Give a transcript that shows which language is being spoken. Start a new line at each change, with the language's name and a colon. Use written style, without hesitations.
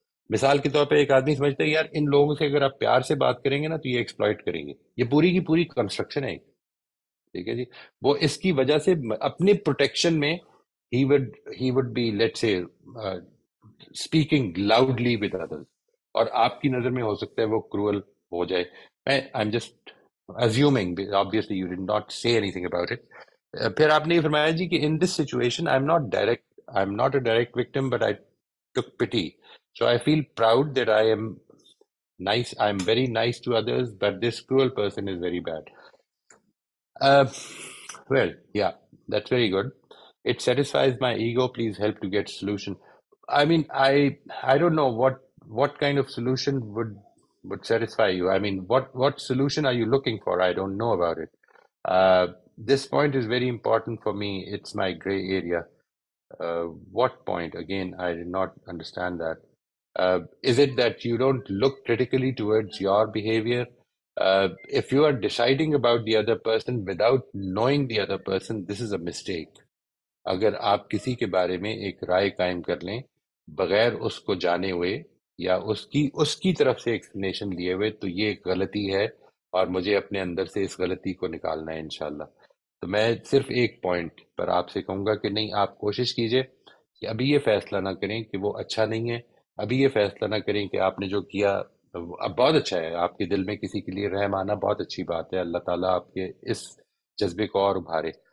Urdu: مثال کے طور پہ ایک آدمی سمجھتا ہے یار ان لوگوں سے اگر آپ پیار سے بات کریں گے نا تو یہ ایکسپلائٹ کریں گے. یہ پوری کی پوری کنسٹرکشن ہے. ٹھیک ہے جی. وہ اس کی وجہ سے اپنے پروٹیکشن میں
English: he would be, let's say, speaking loudly with others,
Urdu: اور آپ کی نظر میں ہو سکتا ہے وہ cruel ہو جائے.
English: I'm just assuming, obviously you did not say anything about it.
Urdu: پھر آپ نے یہ فرمایا جی کہ
English: in this situation I'm not a direct victim, but I took pity, so I feel proud that I am nice, I'm very nice to others, but this cruel person is very bad. Well, yeah, that's very good. It satisfies my ego. Please help to get solution. I mean, I don't know what kind of solution would satisfy you. I mean, what solution are you looking for? I don't know about it. This point is very important for me. It's my gray area. What point? Again, I did not understand that. Is it that you don't look critically towards your behavior? If you are deciding about the other person without knowing the other person, this is a mistake.
Urdu: اگر آپ کسی کے بارے میں ایک رائے قائم کر لیں بغیر اس کو جانے ہوئے یا اس کی طرف سے ایکسپلینیشن لیے ہوئے، تو یہ ایک غلطی ہے اور مجھے اپنے اندر سے اس غلطی کو نکالنا ہے انشاءاللہ. تو میں صرف ایک پوائنٹ پر آپ سے کہوں گا کہ نہیں، آپ کوشش کیجئے کہ ابھی یہ فیصلہ نہ کریں کہ وہ اچھا نہیں ہے، ابھی یہ فیصلہ نہ کریں کہ آپ نے جو کیا اب بہت اچھا ہے، آپ کے دل میں کسی کے لیے رحم آنا بہت اچھی بات ہے، اللہ تعالیٰ آپ کے اس جذبے کو اور ابھارے.